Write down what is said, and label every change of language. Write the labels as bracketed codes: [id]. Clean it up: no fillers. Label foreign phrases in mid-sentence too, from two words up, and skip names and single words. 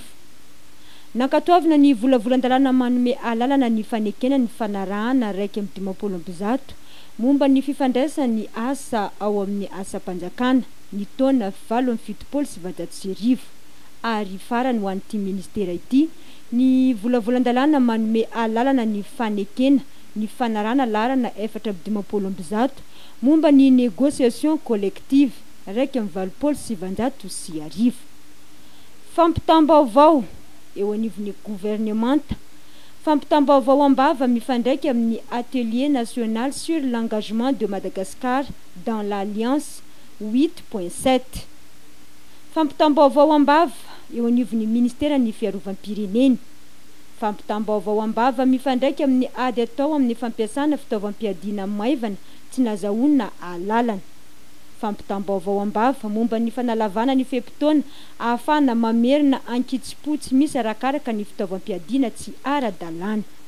[mg] Nankatoavina ny volavolan-dalàna manome alalana ny fanekena ny fanarahana 150 momba ny fifandraisany asa ao amin'ny asa-panjakana ny taona 770 ary farany ho an'ity ministera ity ny volavolan-dalàna manome alalana ny fanekena ny fanarana laharana 450 momba ny [fr] négociation collective [mg] 170. Fampitam-baovao eo anivon'ny gouvernemanta. Fampitam-baovao ambava mifandraika amin'ny [fr] atelier national sur l'engagement de Madagascar dans l'Alliance 8.7. [mg] Fampitam-baovao ambava eo anivon'ny ministera ny fiarovam-pireneny. Fampitam-baovao ambava mifandraika amin'ny ady atao amin'ny fampiasana fitaovam-piadiana maivana tsy nazahoana alalana. Fampitam-baovao ambava momba ny fanalavana ny fepitaona ahafahana mamerina ankitsipotsy misy arakaraka ny fitaovam-piadiana tsy ara-dalàna.